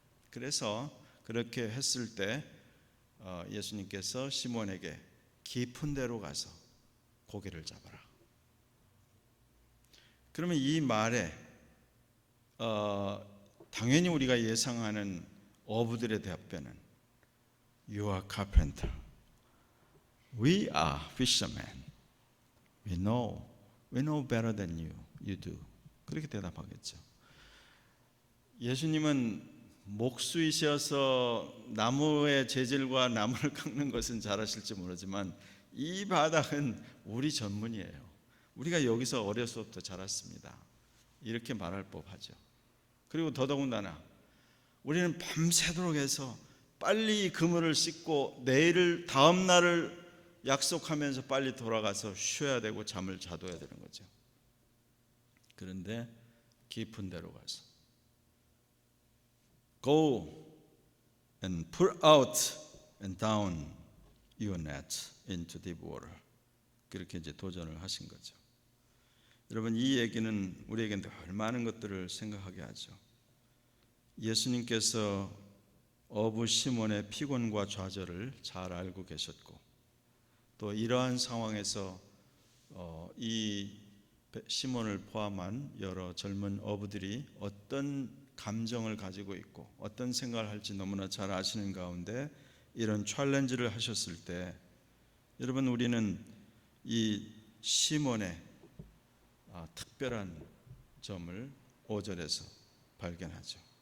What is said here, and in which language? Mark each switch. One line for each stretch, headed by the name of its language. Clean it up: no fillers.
Korean: 그래서 그렇게 했을 때 예수님께서 시몬에게 깊은 데로 가서 고기를 잡아라. 그러면 이 말에 당연히 우리가 예상하는 어부들의 답변은
English: You are carpenter, we are fishermen. We know better than you do.
Korean: 그렇게 대답하겠죠. 예수님은 목수이셔서 나무의 재질과 나무를 깎는 것은 잘하실지 모르지만 이 바닥은 우리 전문이에요. 우리가 여기서 어려서부터 자랐습니다. 이렇게 말할 법하죠. 그리고 더더군다나 우리는 밤새도록 해서 빨리 그물을 씻고 내일을 다음 날을 약속하면서 빨리 돌아가서 쉬어야 되고 잠을 자둬야 되는 거죠. 그런데 깊은 데로 가서
English: Go and put out and down your net into deep water.
Korean: 그렇게 이제 도전을 하신 거죠. 여러분, 이 얘기는 우리에게 늘 많은 것들을 생각하게 하죠. 예수님께서 어부 시몬의 피곤과 좌절을 잘 알고 계셨고, 또 이러한 상황에서 이 시몬을 포함한 여러 젊은 어부들이 어떤 감정을 가지고 있고 어떤 생각을 할지 너무나 잘 아시는 가운데 이런 챌린지를 하셨을 때, 여러분, 우리는 이 시몬의 특별한 점을 5절에서 발견하죠.